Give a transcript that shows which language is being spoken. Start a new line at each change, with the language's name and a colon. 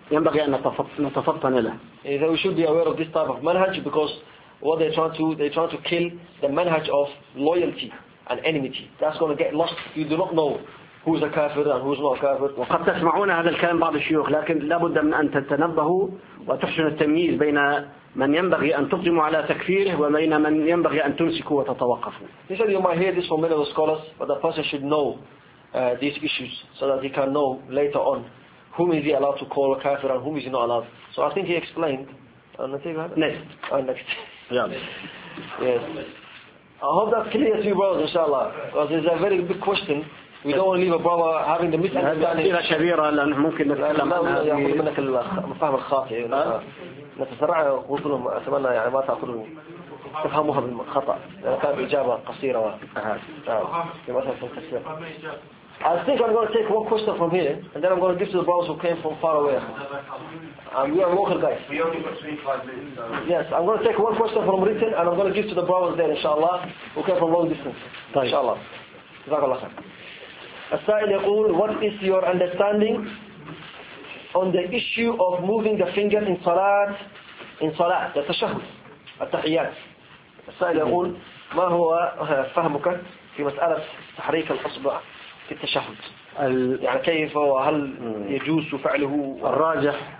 Arabic: ينبغي أن نتفطن له.
English: They should be aware of this type of manhaj because what they're trying to kill the manhaj of loyalty and enmity. That's going to get lost. You do not know who's a kafir and who's not a kafir.
Arabic: وقد تسمعون هذا الكلام بعض الشيوخ لكن لابد من أن تتنبهوا وتحسن التمييز بين من ينبغي أن تقدموا على تكفيره وبين من ينبغي أن تمسكوا وتتوقفوا.
English: He said you might hear this from many of the scholars, but the person should know these issues so that he can know later on whom is he allowed to call a kafir and whom is he not allowed. So I think he explained. Next. Yes. I hope that's clear to you brothers inshallah. Because it's a very big question. We don't want to leave a brother having the misunderstanding. I think I'm going to take one question from here and then I'm going to give to the brothers who came from far away. We are local guys. We only got 25 minutes. Yes, I'm going to take one question from written and I'm going to give to the brothers there, inshallah, who came from long distance. Inshallah. JazakAllah khair.
Arabic: As-Sail Yaqul,
English: what is your understanding on the issue of moving the finger in Salat, the Tashahud, At-Tahiyyat?
Arabic: As-Sail Yaqul, ما هو فهمك في مسألة تحريك الأصبع في التشهد؟ يعني كيف وهل يجوز فعله؟